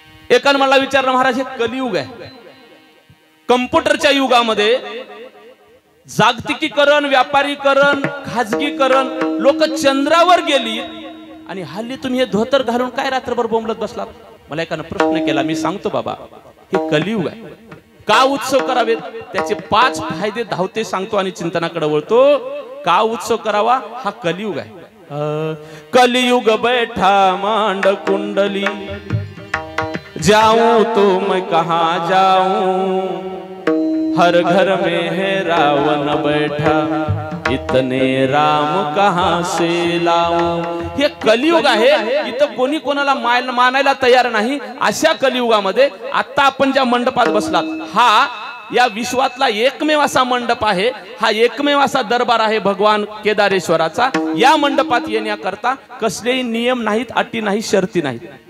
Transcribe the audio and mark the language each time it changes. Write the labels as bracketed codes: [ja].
[mr] एकानं मला विचारलं, महाराज हे कलियुग आहे, कम्प्युटरच्या युगामध्ये जागतिकीकरण, व्यापारीकरण, खाजगीकरण, लोक चंद्रावर गेली आणि हल्ली तुम्ही हे धोतर घालून काय रात्रभर बोंबलत बसलात? मला एकानं प्रश्न केला, मी सांगतो बाबा हे कलियुग आहे। का उत्सव करावेत त्याचे 5 फायदे धावते सांगतो आणि चिंतनाकडे वळतो। का उत्सव करावा? हा कलियुग आहे। [hi] कलियुग बैठा मांड कुंडली, जाऊं तो मैं कहां जाऊं, हर घर में है रावण बैठा, इतने राम कहां से लाऊं। [mr] हे कलियुग आहे, इथं कोणी कोणाला मानायला तयार नाही। अशा कलियुगामध्ये आता आपण ज्या मंडपात बसलात, हा या विश्वातला एकमेव असा मंडप आहे, हा एकमेव असा दरबार आहे भगवान केदारेश्वराचा। या मंडपात येण्याकरता कसलेही नियम नाहीत, अटी नाही, शर्ती नाहीत।